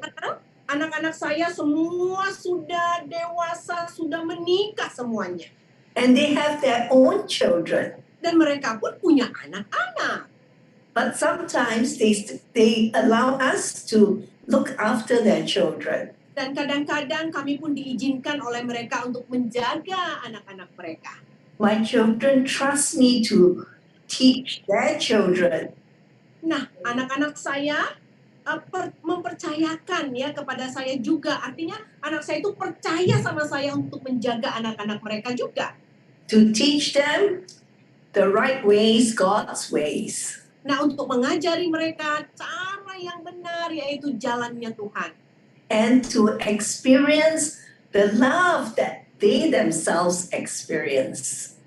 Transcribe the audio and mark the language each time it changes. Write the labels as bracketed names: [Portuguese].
[Indonesian] Sekarang anak-anak saya semua sudah dewasa, sudah menikah semuanya. [English] And they have their own children. [Indonesian] Dan mereka pun punya anak-anak. [English] But sometimes they allow us to look after their children. [Indonesian] Dan kadang-kadang kami pun diizinkan oleh mereka untuk menjaga anak-anak mereka. [English] My children trust me to teach their children. [Indonesian] Nah, anak-anak saya mempercayakan ya kepada saya juga. Artinya anak saya itu percaya sama saya untuk menjaga anak-anak mereka juga. [English] To teach them the right ways, God's ways. [Indonesian] Nah, untuk mengajari mereka cara yang benar, yaitu jalannya Tuhan. [English] And to experience the love that they themselves experience.